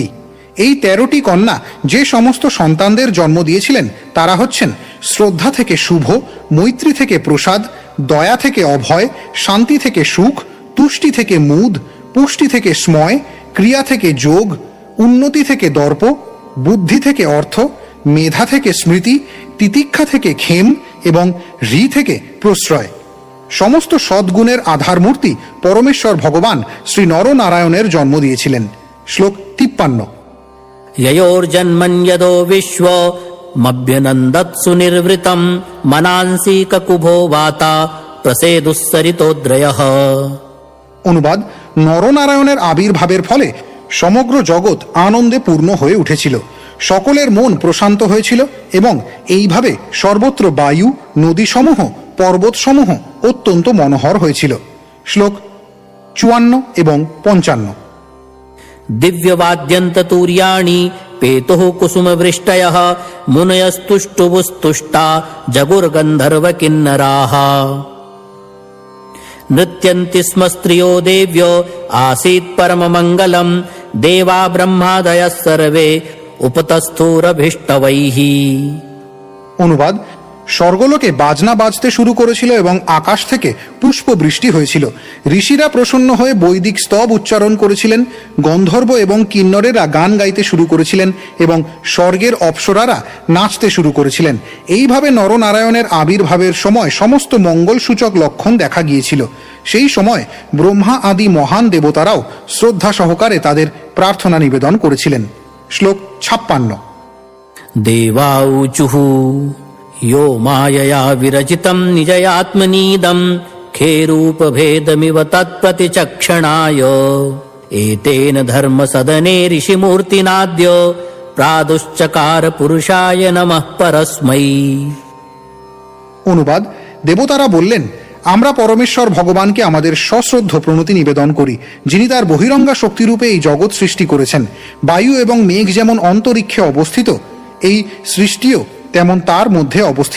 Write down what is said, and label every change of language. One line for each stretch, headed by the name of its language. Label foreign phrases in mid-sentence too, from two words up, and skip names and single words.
Bangla: এই 13টি কন্যা যে সমস্ত সন্তানদের জন্ম দিয়েছিলেন তারা হচ্ছেন শ্রদ্ধা থেকে শুভ, মৈত্রী থেকে প্রসাদ, দয়া থেকে অভয়, শান্তি থেকে সুখ, তুষ্টি থেকে মুদ, পুষ্টি থেকে স্ময়, ক্রিয়া থেকে যোগ, উন্নতি থেকে দর্প, বুদ্ধি থেকে অর্থ, মেধা থেকে স্মৃতি, তিতিক্ষা থেকে ক্ষেম এবং ঋ থেকে প্রশ্রয়। সমস্ত সদ্গুণের আধার মূর্তি পরমেশ্বর ভগবান শ্রী নরনারায়ণের জন্ম দিয়েছিলেন। শ্লোক 53।
Sanskrit: ययोर्जन्मन्यदो विश्वमभ्यनन्दत्सु निर्वृतं मनांसि ककुभो वाता प्रसेदुस्सरितोद्रयः।
Bangla: অনুবাদ: নরনারায়ণের আবির্ভাবের ফলে সমগ্র জগৎ আনন্দে পূর্ণ হয়ে উঠেছিল, সকলের মন প্রশান্ত হয়েছিল এবং এইভাবে সর্বত্র বায়ু, নদীসমূহ, পর্বতসমূহ অত্যন্ত মনোহর হয়েছিল। শ্লোক 54 এবং 55।
Sanskrit: दिव्यवाद्यन्ततूर्याणि पेतुः कुसुमवृष्टयः मुनयस्तुष्टुवुस्तुष्टा जगुर्गन्धर्वकिन्नराः नृत्यन्ति स्म स्त्रियो देव्यो आसीत् परममङ्गलम् देवा ब्रह्मादयः सर्वे उपतस्थुरभीष्टवैः।
Bangla: অনুবাদ: স্বর্গলোকে বাজনা বাজতে শুরু করেছিল এবং আকাশ থেকে পুষ্প বৃষ্টি হয়েছিল। ঋষিরা প্রসন্ন হয়ে বৈদিক স্তব উচ্চারণ করেছিলেন, গন্ধর্ব এবং কিন্নরেরা গান গাইতে শুরু করেছিলেন এবং স্বর্গের অপ্সরারা নাচতে শুরু করেছিলেন। এইভাবে নরনারায়ণের আবির্ভাবের সময় সমস্ত মঙ্গলসূচক লক্ষণ দেখা গিয়েছিল। সেই সময় ব্রহ্মা আদি মহান দেবতারাও শ্রদ্ধা সহকারে তাদের প্রার্থনা নিবেদন করেছিলেন। শ্লোক 56।
Sanskrit: देवाऊचुः यो मायया विरचितं निजयात्मनीदं खेरूपभेदमिव तत्प्रतिचक्षणाय एतेन धर्मसदने ऋषिमूर्तिनाद्य प्रादुश्चकार पुरुषाय नमः परस्मै।
Bangla: অনুবাদ: দেবতারা বললেন, আমরা পরমেশ্বর ভগবানকে আমাদের সশ্রদ্ধ প্রণতি নিবেদন করি, যিনি তার বহিরঙ্গা শক্তিরূপে এই জগৎ সৃষ্টি করেছেন। বায়ু এবং মেঘ যেমন অন্তরিক্ষে অবস্থিত, এই সৃষ্টিও তেমন তার মধ্যে অবস্থিত।